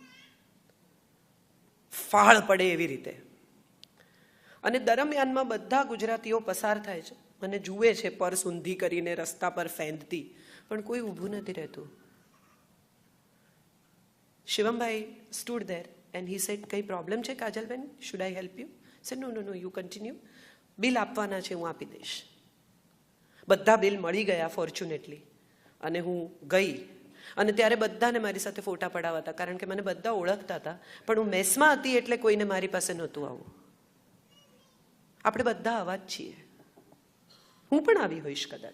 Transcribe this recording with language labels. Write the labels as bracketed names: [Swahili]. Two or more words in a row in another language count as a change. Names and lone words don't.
[Gujarati] ફાળ પડે એવી રીતે. અને દરમિયાનમાં બધા ગુજરાતીઓ પસાર થાય છે અને જુએ છે પર્સ ઊંધી કરીને રસ્તા પર ફેંદતી, પણ કોઈ ઊભું નથી રહેતું. [English] શિવમભાઈ stood there and he said, [Gujarati] કઈ પ્રોબ્લેમ છે કાજલબેન? [English] should I help you? said no no no you continue. [Gujarati] બિલ આપવાના છે, હું આપી દઈશ. બધા બિલ મળી ગયા ફોર્ચ્યુનેટલી. અને હું ગઈ અને ત્યારે બધાને મારી સાથે ફોટા પડાવતા, કારણ કે મને બધા ઓળખતા હતા, પણ હું મેસમાં હતી એટલે કોઈને મારી પાસે નહોતું આવું. આપણે બધા આવા જ છીએ. હું પણ આવી હોઈશ કદાચ.